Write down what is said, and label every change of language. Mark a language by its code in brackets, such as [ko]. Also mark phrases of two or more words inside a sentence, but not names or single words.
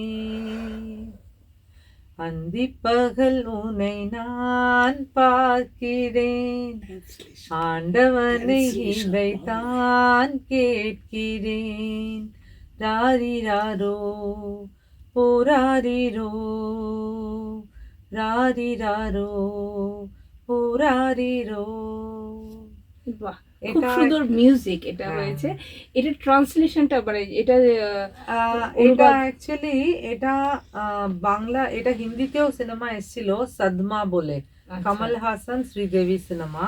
[ta] அந்திப்பகல் உனை நான் பார்க்கிறேன் ஆண்டவனை இதைத்தான் கேட்கிறேன் ராரிராரோ ஓராரிரோ রারিরারো ও রারিরো। [bn] বাহ, খুব সুন্দর মিউজিক এটা হয়েছে। এটা ট্রান্সলেশনটা মানে এটা এটা অ্যাকচুয়ালি এটা বাংলা, এটা হিন্দিতেও সিনেমা এসেছিল সদমা বলে, কমল হাসান শ্রীদেবী সিনেমা।